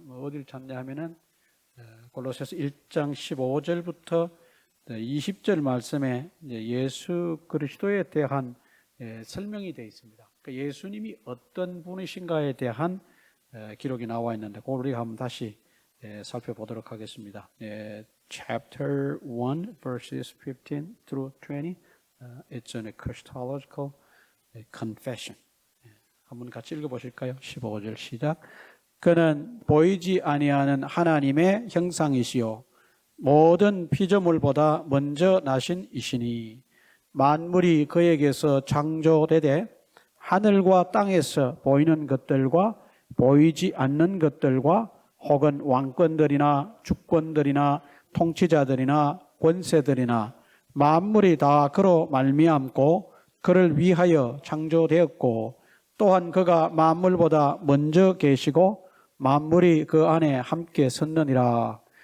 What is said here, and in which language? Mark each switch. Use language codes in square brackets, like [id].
[ko] 어딜 찾냐 하면은 골로새서 1장 15절부터 20절 말씀에 예수 그리스도에 대한 설명이 되어 있습니다. 그러니까 예수님이 어떤 분이신가에 대한 기록이 나와 있는데, 그걸 우리가 한번 다시 살펴보도록 하겠습니다. [en] Chapter 1, verses 15 through 20. It's a Christological confession. [ko] 한번 같이 읽어보실까요? 15절 시작. 그는 보이지 아니하는 하나님의 형상이시요 모든 피조물보다 먼저 나신 이시니 만물이 그에게서 창조되되 하늘과 땅에서 보이는 것들과 보이지 않는 것들과 혹은 왕권들이나 주권들이나 통치자들이나 권세들이나 만물이 다 그로 말미암고 그를 위하여 창조되었고, 또한 그가 만물보다 먼저 계시고 만물이 그 안에 함께 섰느니라.